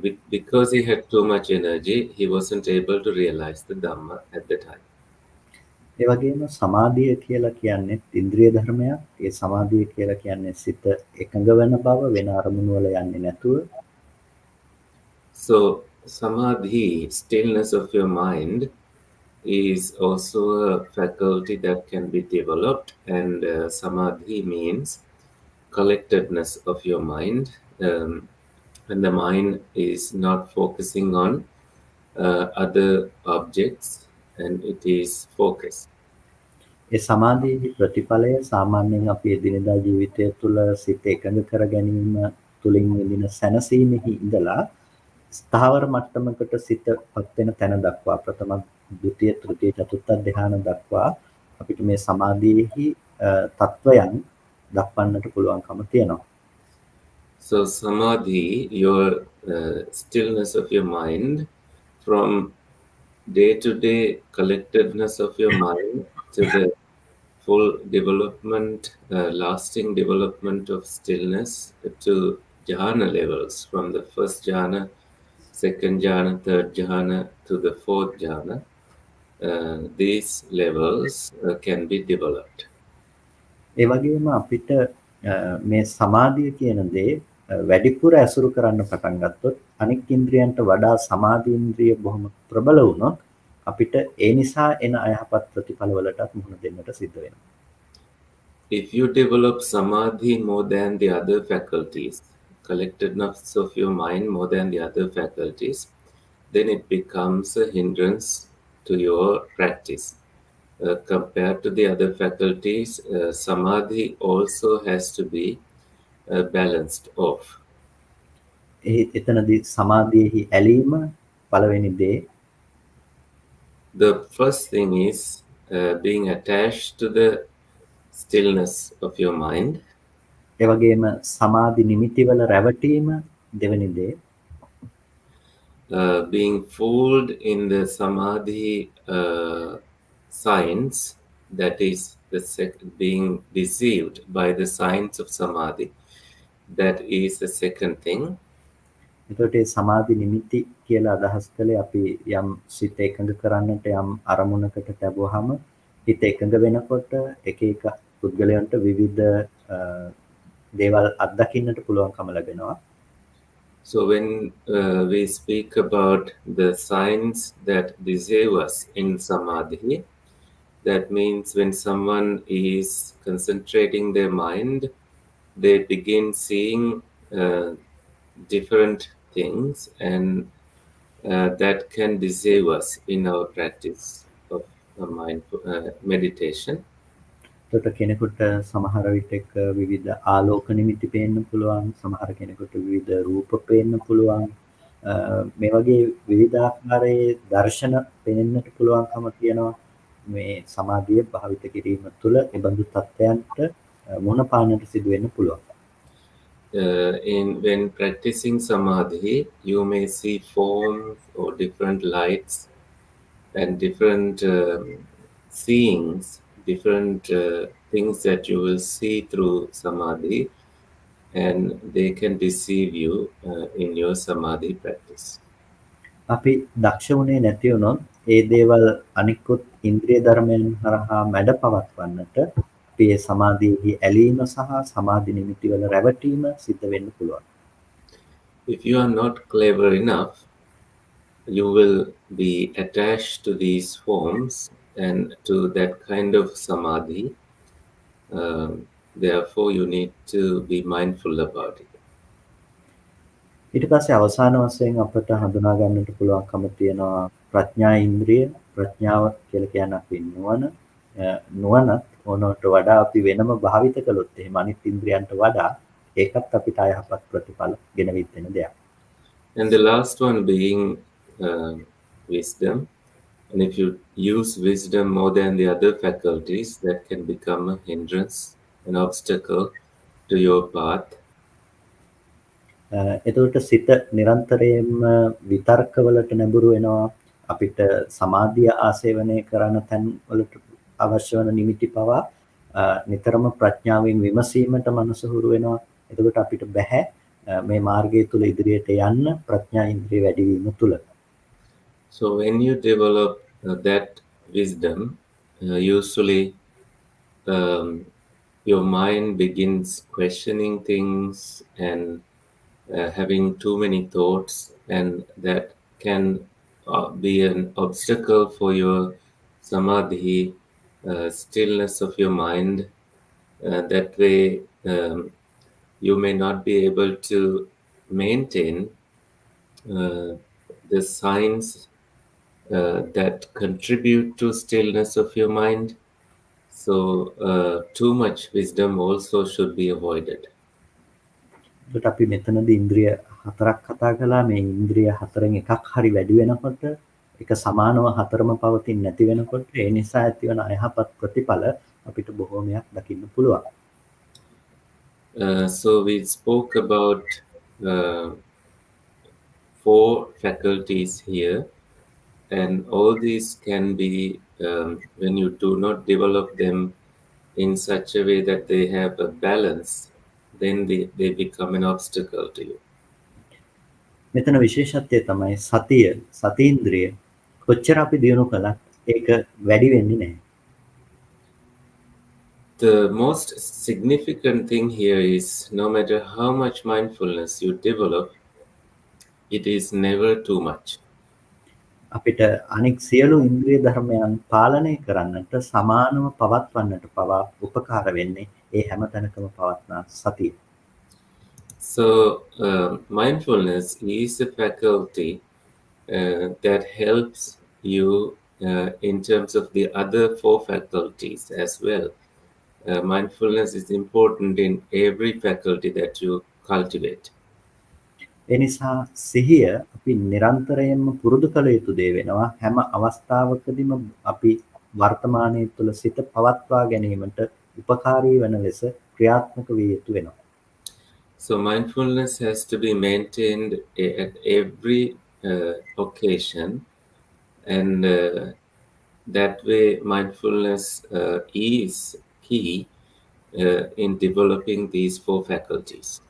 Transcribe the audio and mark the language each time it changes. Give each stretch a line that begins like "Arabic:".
English: Because he had too much energy, he wasn't able to realize the Dhamma at the time.
Sinhala: ඒ වගේම සමාධිය කියලා කියන්නේ ඉන්ද්‍රිය ධර්මයක්. ඒ සමාධිය කියලා කියන්නේ සිත එකඟ වෙන බව, වෙන අරමුණු වල යන්නේ නැතුව.
English: So samadhi, stillness of your mind, is also a faculty that can be developed, and samadhi means collectedness of your mind, when the mind is not focusing on other objects, and it is focused.
Sinhala: ඒ සමාධියේ ප්‍රතිඵලය සාමාන්‍යයෙන් අපි එදිනෙදා ජීවිතය තුළ සිත එකඟ කර ගැනීම තුළින් විඳින සැනසීමෙහි ඉඳලා ස්ථාවර මට්ටමකට සිතපත් වෙන තැන දක්වා ප්‍රථම, ද්විතීය, තෘතීය, චතුර්ථ ධ්‍යාන දක්වා අපිට මේ සමාධියේහි තත්වයන් දක්වන්නට පුළුවන්කම තියෙනවා.
English: So samadhi, your stillness of your mind, from day-to-day collectedness of your mind to the full development, lasting development of stillness to jhana levels, from the first jhana, second jhana, third jhana to the fourth jhana. These levels can be developed.
Sinhala: ඒ වගේම අපිට මේ සමාධිය කියන දේ වැඩිපුර ඇසුරු කරන්න පටන් ගත්තොත් අනික් ඉන්ද්‍රියන්ට වඩා සමාධි ඉන්ද්‍රිය බොහොම ප්‍රබල වුණොත් අපිට ඒ නිසා එන අයහපත් ප්‍රතිඵලවලටත් මුහුණ දෙන්නට සිද්ධ වෙනවා.
English: If you develop samadhi more than the other faculties, collectedness of your mind more than the other faculties, then it becomes a hindrance to your practice. Compared to the other faculties, samadhi also has to be balanced off.
Sinhala: එතනදී සමාධියෙහි ඇලීම පළවෙනි දේ.
English: The first thing is being attached to the stillness of your mind.
Sinhala: ඒ වගේම සමාධි නිමිතිවල රැවටීම දෙවෙනි දේ.
English: Being fooled in the samadhi signs, that is being deceived by the signs of samadhi, that is the second thing.
Sinhala: එතකොට මේ සමාධි නිමිති කියලා අදහස් කළේ අපි යම් සිත එකඟ කරන්නට යම් අරමුණකට ලැබුවාම හිත එකඟ වෙනකොට එක එක පුද්ගලයන්ට විවිධ දේවල් අත්දකින්නට පුළුවන්කම ලැබෙනවා.
English: So when we speak about the signs that deceive us in samadhi, that means when someone is concentrating their mind, they begin seeing different things, and that can deceive us in our practice of mindful meditation.
Sinhala: එතකොට කෙනෙකුට සමහර විටක විවිධ ආලෝක නිමිති පේන්න පුළුවන්. සමහර කෙනෙකුට විවිධ රූප පේන්න පුළුවන්. මේ වගේ විවිධාකාරයේ දර්ශන පේන්නට පුළුවන්කම තියෙනවා. මේ සමාධිය භාවිත කිරීම තුළ ඒ බඳු තත්ත්වයන්ට මුහුණ පාන්නට සිදු වෙන්න පුළුවන්.
English: When practicing samadhi, you may see forms or different lights and different seeings, different things that you will see through samadhi, and they can deceive you in your samadhi practice.
Sinhala: අපි දක්ෂ වුණේ නැති වුණොත් ඒ දේවල් අනිකුත් ඉන්ද්‍රිය ධර්මයන් හරහා මැඩ පවත්වන්නට අපි ඒ සමාධියේහි ඇලීම සහ සමාධි නිමිති වල රැවටීම සිද්ධ වෙන්න පුළුවන්.
English: If you are not clever enough, you will be attached to these forms and to that kind of samadhi. Therefore, you need to be mindful about it.
Sinhala: ඊට පස්සේ අවසාන වශයෙන් අපට හඳුනා ගන්නට පුළුවන්කම තියෙනවා ප්‍රඥා ඉන්ද්‍රිය. ප්‍රඥාව කියලා කියන්නේ අපි නුවණත් ඕනට වඩා අපි වෙනම භාවිත කළොත් එහෙම අනිත් ඉන්ද්‍රියන්ට වඩා ඒකත් අපිට අයහපත් ප්‍රතිඵල ගෙනවිත් වෙන දෙයක්.
English: And the last one being wisdom. And if you use wisdom more than the other faculties, that can become a hindrance, an obstacle to your path.
Sinhala: එතකොට සිත නිරන්තරයෙන්ම විතර්කවලට නැඹුරු වෙනවා. අපිට සමාධිය ආසේවනය කරන තැන් වලට අවශ්‍ය වන නිමිති පවා නිතරම ප්‍රඥාවෙන් විමසීමට මනස හුරු වෙනවා. එතකොට අපිට බෑ මේ මාර්ගය තුල ඉදිරියට යන්න ප්‍රඥා ඉන්ද්‍රිය වැඩි වීම තුල.
English: So when you develop that wisdom, usually your mind begins questioning things and having too many thoughts, and that can be an obstacle for your samadhi, stillness of your mind. That way, you may not be able to maintain the signs that contribute to stillness of your mind. So too much wisdom also should be avoided.
Sinhala: එතකොට අපි මෙතනදී ඉන්ද්‍රිය හතරක් කතා කළා. මේ ඉන්ද්‍රිය හතරෙන් එකක් හරි වැඩි වෙනකොට ඒක සමානව හතරම පවතින්නේ නැති වෙනකොට ඒ නිසා ඇතිවන අයහපත් ප්‍රතිඵල අපිට බොහෝමයක් දකින්න පුළුවන්.
English: So we spoke about 4 faculties here, and all these can be, when you do not develop them in such a way that they have a balance, then they become an obstacle to you.
Sinhala: මෙතන විශේෂත්වය තමයි සතීන්ද්‍රිය කොච්චර අපි දියුණු කළත් ඒක වැඩි වෙන්නේ නැහැ.
English: The most significant thing here is no matter how much mindfulness you develop, it is never too much.
Sinhala: අපිට අනෙක් සියලු ඉන්ද්‍රිය ධර්මයන් පාලනය කරන්නට සමානව පවත්වන්නට පවා උපකාර වෙන්නේ ඒ හැම තැනකම පවත්නා සතිය.
English: So mindfulness is a faculty that helps you in terms of the other 4 faculties as well. Mindfulness is important in every faculty that you cultivate.
Sinhala: ඒ නිසා සිහිය අපි නිරන්තරයෙන්ම පුරුදු කළ යුතු දේ වෙනවා. හැම අවස්ථාවකදීම අපි වර්තමානයේ තුල සිත පවත්වා ගැනීමට උපකාරී වන ලෙස ක්‍රියාත්මක විය යුතු වෙනවා.
English: So mindfulness has to be maintained at every occasion, and that way mindfulness is key in developing these 4 faculties.